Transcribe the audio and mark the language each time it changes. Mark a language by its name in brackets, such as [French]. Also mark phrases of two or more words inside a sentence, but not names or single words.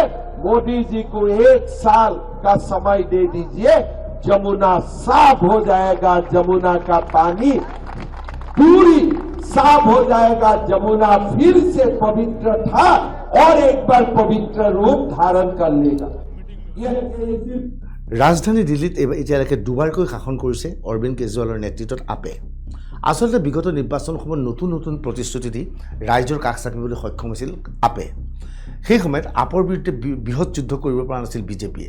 [Hindi] मोदी जी को 1 साल का समय दे दीजिए, जमुना साफ हो जाएगा। जमुना का पानी पूरी साफ हो जाएगा। जमुना फिर से पवित्र था और एक बार पवित्र रूप धारण कर लेगा। [Assamese] ৰাজধানী দিল্লীত এতিয়ালৈকে দুবাৰকৈ শাসন কৰিছে অৰবিন্দ কেজৰিৱালৰ নেতৃত্বত আপে। আচলতে বিগত নিৰ্বাচন সময়ত নতুন নতুন প্ৰতিশ্ৰুতি দি ৰাইজৰ কাষ চাপিবলৈ সক্ষম হৈছিল আপে। সেই সময়ত আপৰ বিৰুদ্ধে বৃহৎ যুদ্ধ কৰিব পৰা নাছিল বিজেপিয়ে।